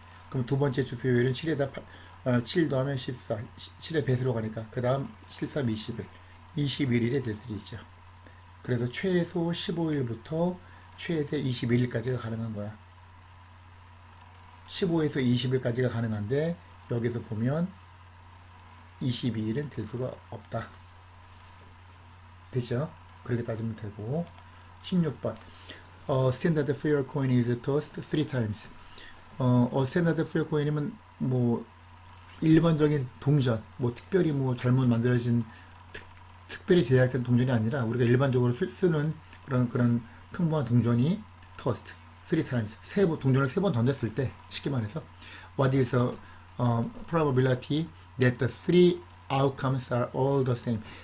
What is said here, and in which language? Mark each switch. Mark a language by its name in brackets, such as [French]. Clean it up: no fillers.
[Korean] 그럼 두 번째 주 수요일은 7에다 7 더하면 14, 7의 배수로 가니까 그 다음 7, 3, 20일 21일이 될 수도 있죠. 그래서 최소 15일부터 최대 21일까지가 가능한 거야. 15에서 20일까지가 가능한데 여기서 보면 22일은 될 수가 없다. 됐죠? 그렇게 따지면 되고 16번 [English] Standard fair coin is tossed 3 times. Standard fair coin [Korean] 이면 뭐 일반적인 동전, 뭐 특별히 뭐 잘못 만들어진 특별히 제작된 동전이 아니라 우리가 일반적으로 쓰는 그런 평범한 동전이 [English] tossed 3 times [Korean] 동전을 3번 던졌을 때 쉽게 말해서 [English] what is the probability that the 3 outcomes are all the same.